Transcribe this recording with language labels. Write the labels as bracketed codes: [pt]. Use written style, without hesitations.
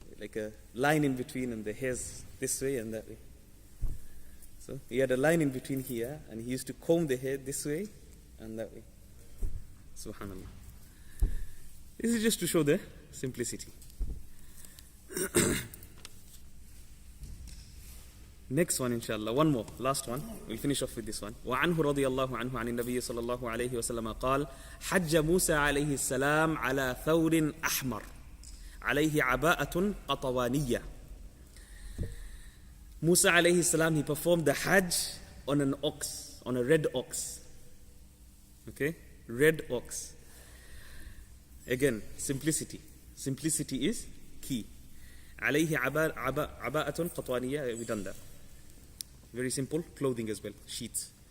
[en] Like a line in between, and the hairs this way and that way. So he had a line in between here, and he used to comb the hair this way and that way. Subhanallah. This is just to show the simplicity. Next one, inshallah. One more, last one. We'll finish off with this one. [ar] وعنه رضي الله عنه عن النبي صلى الله عليه وسلم قال حج موسى عليه السلام على ثور أحمر عليه عباءة قطوانية. [en] Musa alayhi salam, he performed the Hajj on an ox, on a red ox. Okay? Red ox. Again, simplicity. Simplicity is key. [ar] عليه عباءة قطوانية. [en] We've done that. Very simple. Clothing as well. Sheets.